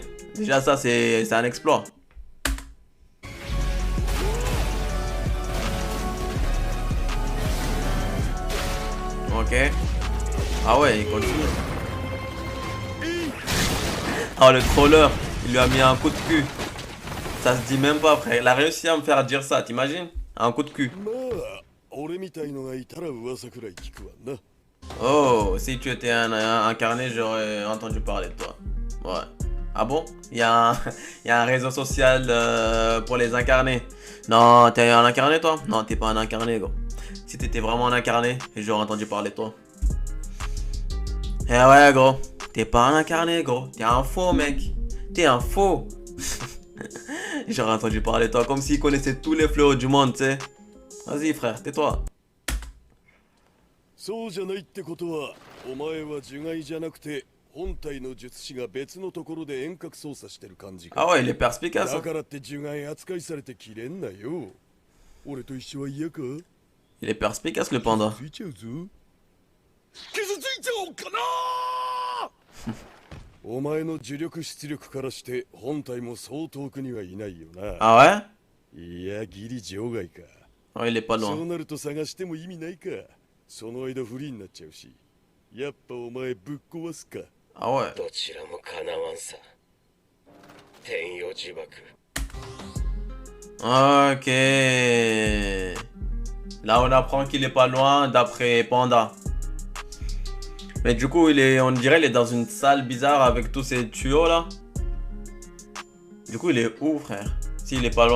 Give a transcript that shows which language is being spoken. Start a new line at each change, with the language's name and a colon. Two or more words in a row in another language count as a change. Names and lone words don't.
French: Déjà ça, c'est un exploit. Ok. Ah ouais, il continue. Oh le troller, il lui a mis un coup de cul. Ça se dit même pas frère, il a réussi à me faire dire ça, t'imagines? Un coup de cul.
Japanese: まあ俺みたいのがいたら噂くらい聞くわな
French: Oh, si tu étais un incarné, j'aurais entendu parler de toi. Ouais. Ah bon? Il y a un réseau social pour les incarnés. Non, t'es un incarné toi? Non, t'es pas un incarné gros. Si t'étais vraiment un incarné, j'aurais entendu parler de toi. Eh ouais gros, t'es pas un incarné gros, t'es un faux mec. T'es un faux. J'aurais entendu parler de toi comme s'il connaissait tous les fléaux du monde, tu sais. Vas-y frère, tais-toi.
Japanese: そうじゃないってことはお前は樹骸じゃなくて本体の術師が別のところで遠隔操作してる感じか
French: Ah ouais, il est perspicace.
Japanese: だ
French: Hein.
Japanese: からって樹骸扱いされてきれんなよ俺と一緒は嫌か
French: Il est perspicace le panda.
Japanese: ついちゃうぞ傷ついちゃおうかなお前の呪力出力からして本体もそう遠くにはいないよな
French: Ah ouais?
Japanese: いやギリ場外か
French: Oh, il est pas
Japanese: そう
French: loin.
Japanese: なると探しても意味ないかその間フリーになっちゃうしやっぱお前ぶっ壊すか
French: Ah ouais.
Japanese: どちらもかなわんさ天与呪縛
French: Ok. Là, on apprend qu'il est pas loin d'après Panda. Mais du coup, on dirait il est dans une salle bizarre avec tous ces tuyaux là. Du coup, il est où, frère? S'il est pas loin.